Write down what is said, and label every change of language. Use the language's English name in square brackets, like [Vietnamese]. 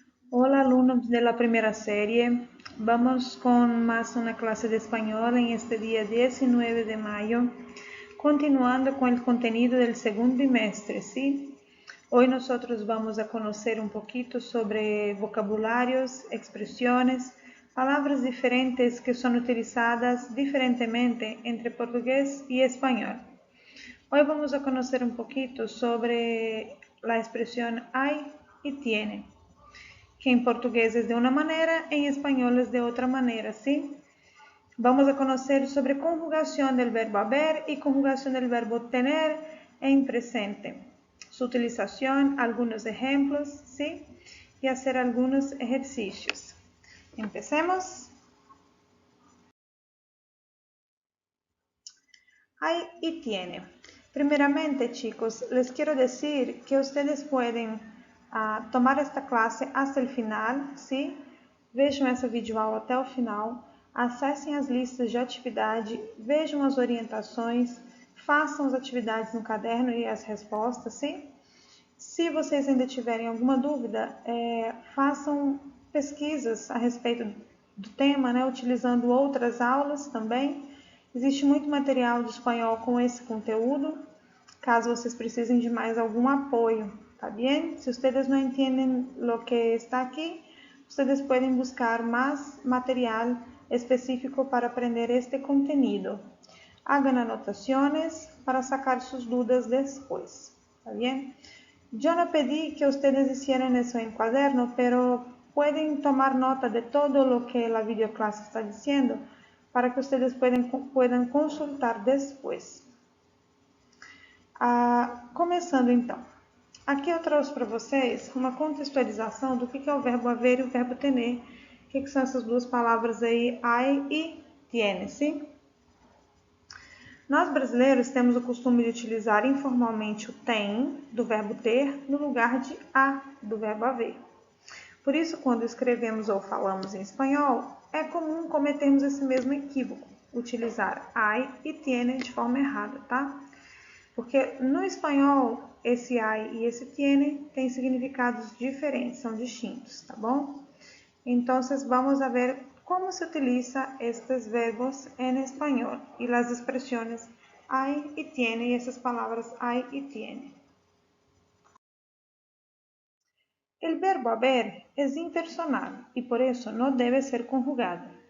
[Spanish] Hola alumnos de la primera serie, vamos con más una clase de español en este día 19 de mayo, continuando con el contenido del segundo bimestre, ¿sí? Hoy nosotros vamos a conocer un poquito sobre vocabularios, expresiones, palabras diferentes que son utilizadas diferentemente entre portugués y español. Hoy vamos a conocer un poquito sobre la expresión hay y tiene, que [Portuguese] em português é de uma maneira, em espanhol é de outra maneira, [Spanish] ¿sí? Vamos a conocer sobre conjugación del verbo haber y conjugación del verbo tener en presente, su utilización, algunos ejemplos, ¿sí? Y hacer algunos ejercicios. Empecemos. Hay y tiene. Primeramente, chicos, les quiero decir que ustedes pueden tomar esta clase hasta el final, ¿sí? [Portuguese] Vejam essa videoaula até o final, acessem as listas de atividade, vejam as orientações, façam as atividades no caderno e as respostas, sim? Se vocês ainda tiverem alguma dúvida, façam pesquisas a respeito do tema, né, utilizando outras aulas também. Existe muito material de espanhol com esse conteúdo, caso vocês precisem de mais algum apoio, ¿tá bien? [Spanish] Si ustedes no entienden lo que está aquí, ustedes pueden buscar más material específico para aprender este contenido. Hagan anotaciones para sacar sus dudas después, ¿está bien? Yo no pedí que ustedes hicieran eso en cuaderno, pero pueden tomar nota de todo lo que la videoclase está diciendo para que ustedes puedan consultar después. [Portuguese] Começando então. Aqui eu trouxe para vocês uma contextualização do que é o verbo haver e o verbo tener. O que são essas duas palavras aí, hay e tiene, sim? Nós brasileiros temos o costume de utilizar informalmente o tem, do verbo ter, no lugar de a, do verbo haver. Por isso, quando escrevemos ou falamos em espanhol, é comum cometermos esse mesmo equívoco, utilizar hay e tiene de forma errada, tá? Porque no espanhol, esse hay e esse tiene têm significados diferentes, são distintos, tá bom? [Spanish] Então, vamos a ver como se utiliza estes verbos en español y las expresiones hay y tiene y esas palabras hay y tiene. El verbo haber es impersonal y por eso no debe ser conjugado.